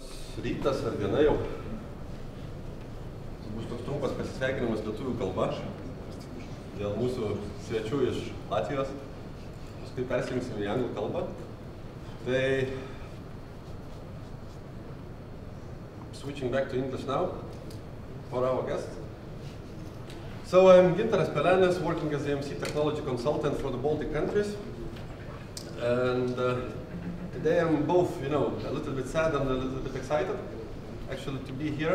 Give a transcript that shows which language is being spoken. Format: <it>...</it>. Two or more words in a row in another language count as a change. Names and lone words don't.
<lt>Rytas ar diena jau. Bus toks trumpas pasisveikinimas lietuvių kalba dėl mūsų svečių iš Latvijos. Paskui persijungsim į anglų kalbą.</lt> <en>Tai switching back to English now for our guests. So I'm Drs Pelenis, working as the EMC technology consultant for the Baltic countries. And today I'm both, a little bit sad and a little bit excited, actually, to be here.</en>